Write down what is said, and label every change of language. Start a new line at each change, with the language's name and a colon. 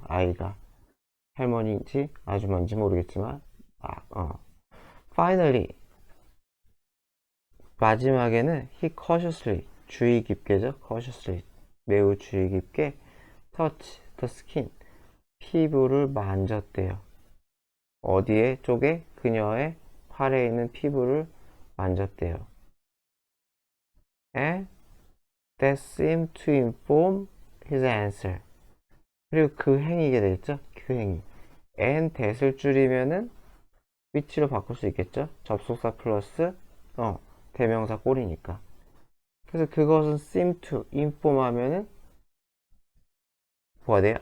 Korean: 아이가 할머니인지 아주머니인지 모르겠지만 finally 마지막에는
English: he cautiously
Korean: 주의 깊게죠. cautiously 매우 주의 깊게
English: touch the skin
Korean: 피부를 만졌대요. 어디에 쪽에? 그녀의 팔에 있는 피부를 만졌대요.
English: And that seemed to inform his answer.
Korean: 그리고 그 행위가 되겠죠? 그 행위. and that을 줄이면은 which로 바꿀 수 있겠죠? 접속사 플러스 대명사 꼴이니까. 그래서 그것은
English: seem to inform
Korean: 하면은 뭐가 돼요?